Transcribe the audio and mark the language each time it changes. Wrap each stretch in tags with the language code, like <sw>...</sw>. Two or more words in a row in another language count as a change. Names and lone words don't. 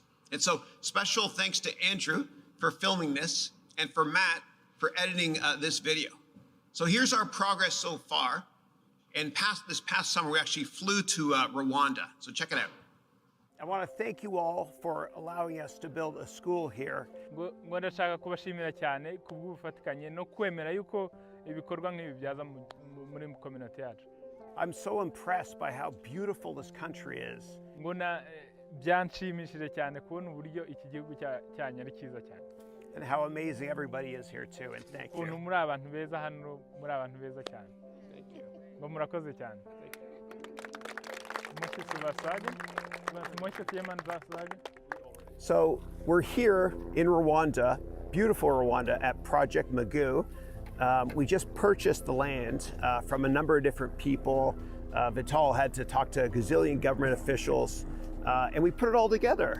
<en>And so special thanks to Andrew for filming this and for Matt for editing this video. So here's our progress so far. And this past summer, we actually flew to Rwanda. So check it out. I want to thank you all for allowing us to build a school here.</en> <rw>ngo ndashaka kubashimira cyane kubw'ubufatikanye no kwemera yuko ibikorwa nk'ibi byaza muri community yacu.</rw> <en>I'm so impressed by how beautiful this country is.</en> <rw>ngo byanshimishije cyane kubona uburyo iki gihugu cyanyu ari cyiza cyane.</rw> <en>And how amazing everybody is here too, and thank you.</en> <rw>Ukuntu muri abantu beza hano, muri abantu beza cyane.</rw> <en>Thank you.</en> <rw>ngo murakoze cyane.</rw> <en>So we're here in Rwanda, beautiful Rwanda, at Project Magu. We just purchased the land from a number of different people. Vital had to talk to a gazillion government officials, and we put it all together.</en>